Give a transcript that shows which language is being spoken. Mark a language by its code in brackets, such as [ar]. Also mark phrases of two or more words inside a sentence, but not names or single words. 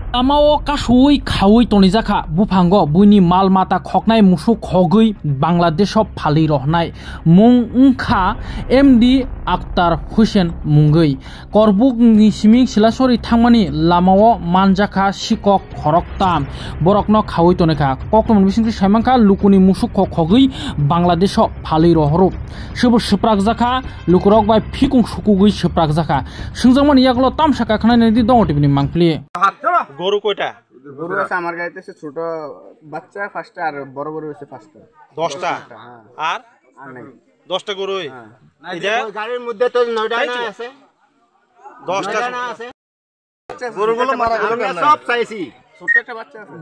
[trp] Amao kashui khawi tonijaka bupango buini mal mata khoknai musuk khogui Bangladesh of phali rohnai mung ungkha MD Akhtar Hussein mungui korbuk ni siming silasori thangmani lamao manjaka sikok khoroktam borokno khawi toneka kokton bisingri saimangka lukuni musuk khogui Bangladesh of phali rohrup sebo seprak jaka lukurok bai phikung sukugui seprak jaka singjangmani yaklo tamsaka khnai di dong tibini mangpli [bn] গরু কয়টা? গরু আছে আমার গাড়িতে ছোট বাচ্চা ফার্স্টে আর বড় গরু আছে ফার্স্টে 10টা আর নাই 10টা গরুই এটা গাড়ির মধ্যে তো 9টা না আছে 10টা না আছে গরুগুলো মারা গেল কেন সব চাইছি ছোট একটা বাচ্চা আছে